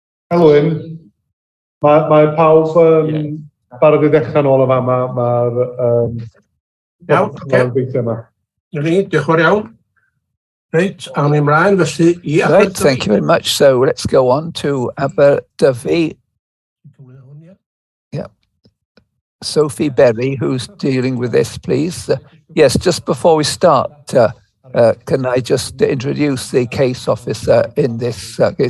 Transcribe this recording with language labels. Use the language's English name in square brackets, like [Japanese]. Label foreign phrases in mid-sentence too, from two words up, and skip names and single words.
[Welsh] Elwyn, mae pawb barod i ddechrau nôl y fama. Iawn, oce. Gweithio yma. Diolch yn fawr iawn. Reit, awn ni ymlaen felly i [English] Right, thank you very much. So let's go on to Aberdyfi. Yeah. Sophie Berry, who's dealing with this, please. Yes, just before we start, can I just introduce the case officer in this case?